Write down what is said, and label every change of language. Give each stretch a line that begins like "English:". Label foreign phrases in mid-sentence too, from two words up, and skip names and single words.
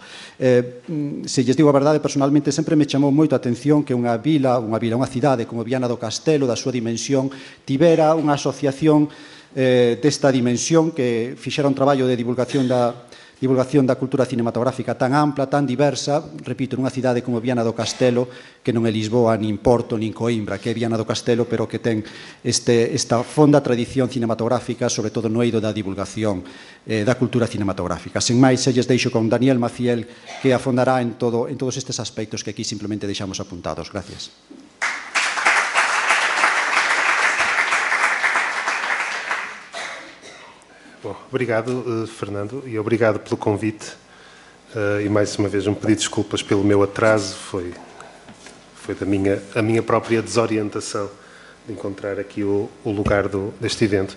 Galician: Se lles digo a verdade, personalmente sempre me chamou moito a atención que unha cidade como Viana do Castelo, da súa dimensión, tivera unha asociación desta dimensión que fixera un traballo de divulgación da cultura cinematográfica tan ampla, tan diversa, repito, nunha cidade como Viana do Castelo, que non é Lisboa, nin Porto, nin Coimbra, que é Viana do Castelo, pero que ten esta fonda tradición cinematográfica, sobre todo no eido da divulgación da cultura cinematográfica. Sen máis, se lles deixo con Daniel Maciel, que afondará en todos estes aspectos que aquí simplemente deixamos apuntados. Gracias.
Portuguese: Bom, obrigado, Fernando, e obrigado pelo convite. E mais uma vez pedi desculpas pelo meu atraso, foi a minha própria desorientação de encontrar aqui o lugar deste evento.